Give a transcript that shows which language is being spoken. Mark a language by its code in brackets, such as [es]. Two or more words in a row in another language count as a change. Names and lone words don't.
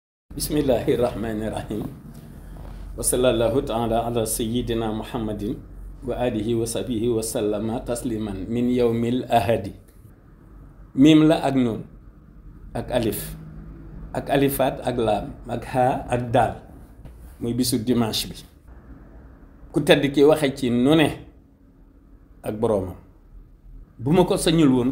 [ar] Bismillahirrahmanirrahim. وصلى الله تعالى على سيدنا محمد وآله وصحبه وسلم تسليما من يوم الأحد. [wo] Mim la ak nun ak alif ak alifat ak laam ak ha ak daal muy bisu dimanche bi ku tedd ki waxe ci nu ne ak boroomam bu ma ko sañul woon